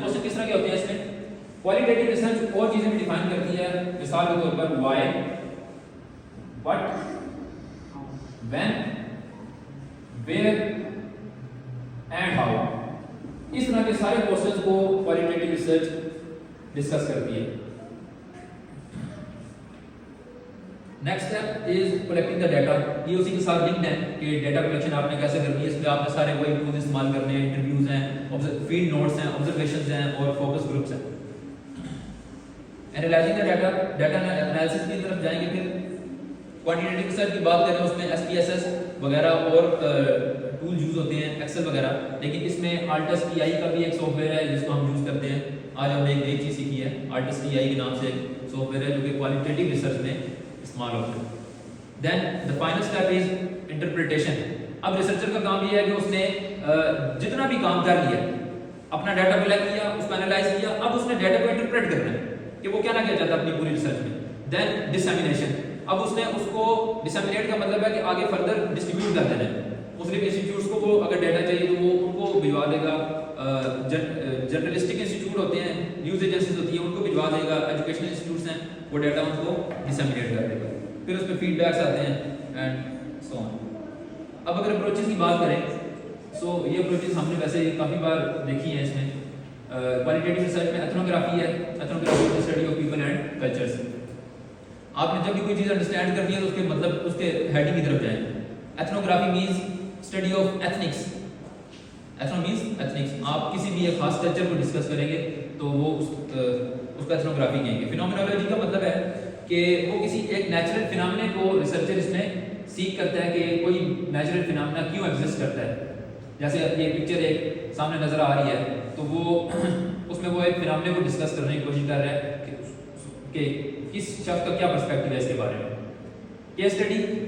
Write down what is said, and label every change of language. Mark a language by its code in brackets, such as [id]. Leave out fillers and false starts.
[ur] Question کس طرح کے ہوتے ہیں اس میں؟ کوالٹیٹیو ریسرچ اور چیزیں بھی ڈیفائن کرتی ہے، مثال کے طور پر [en] Why, what, when, where and how. [ur] اس طرح کے سارے کوسچنز کو کوالٹیٹیو ریسرچ ڈسکس کرتی ہے. [en] Next step is collecting the data. [ur] یہ اسی کے ساتھ لنکڈ ہے کہ ڈیٹا کلیکشن آپ نے کیسے کرنی ہے. اس میں آپ نے سارے وہی ٹولز استعمال کرنے ہیں، انٹرویوز ہیں، فیلڈ نوٹس ہیں، آبزرویشنز ہیں اور فوکس گروپس ہیں. [en] analysing the data, [ur] data analysis کی طرف جائیں گے. پھر کوانٹیٹیو ریسرچ کی بات کریں اس میں ایس پی ایس ایس وغیرہ اور ٹول یوز ہوتے ہیں، ایکسل وغیرہ. لیکن اس میں آلٹس ٹی آئی کا بھی ایک سافٹ ویئر ہے جس کو ہم یوز کرتے ہیں. آج ہم نے ایک نئی چیز سیکھی ہے، آلٹس ٹی آئی کے نام سے ایک سافٹ ویئر ہے جو کہ کوالٹیٹیو ریسرچ میں استعمال ہوتا ہے. [en] Then the final step is interpretation. [ur] اب ریسرچر کا کام یہ ہے کہ اس نے جتنا بھی کام کر لیا، اپنا ڈیٹا کلیکٹ کیا، اس کو انالائز کیا، اب اس نے ڈیٹا کو انٹرپریٹ کرنا ہے کہ وہ کیا نہ کیا چاہتا ہے اپنی پوری ریسرچ میں. دین ڈسیمینیشن. اب اس نے اس کو ڈسیمینیٹ کا مطلب ہے کہ آگے فردر ڈسٹریبیوٹ کر دینا ہے. مسلم انسٹیٹیوٹس کو وہ اگر ڈیٹا چاہیے تو وہ ان کو بھجوا دے گا. جرنلسٹک انسٹیٹیوٹ ہوتے ہیں، نیوز ایجنسیز ہوتی ہیں، ان کو بھجوا دے گا. ایجوکیشنل انسٹیٹیوٹس ہیں، وہ ڈیٹا ان کو ڈسیمینیٹ کر دے گا. پھر اس پہ فیڈ بیکس آتے ہیں [en] And so on. [ur] اب اگر اپروچز کی بات کریں سو یہ اپروچز ہم نے ویسے کافی بار دیکھی ہیں. اس میں کوالٹیٹیو ریسرچ میں ایتھنوگرافی ہے، [en] Ethnography is study of people and cultures. [ur] آپ نے جب بھی کوئی چیز انڈرسٹینڈ کرنی ہے تو اس کے مطلب اس کے ہیڈنگ کی طرف جائیں. [en] Ethnography means study of ethnics. Ethno means ethnics. [ur] آپ کسی بھی ایک خاص کلچر کو ڈسکس کریں گے تو وہ اس کو ایتھنوگرافی کہیں گے. فینومینالوجی کا مطلب ہے کہ وہ کسی ایک نیچرل فینامنے کو ریسرچر اس میں سیکھ کرتا ہے کہ کوئی نیچرل فینامنا کیوں ایگزسٹ کرتا ہے. جیسے یہ پکچر ایک سامنے نظر آ رہی ہے تو وہ اس میں وہ ایک فینامنے کو ڈسکس کرنے کی کوشش کر رہا ہے کہ کس شخص کا کیا پرسپیکٹو ہے اس کے بارے میں. Case study.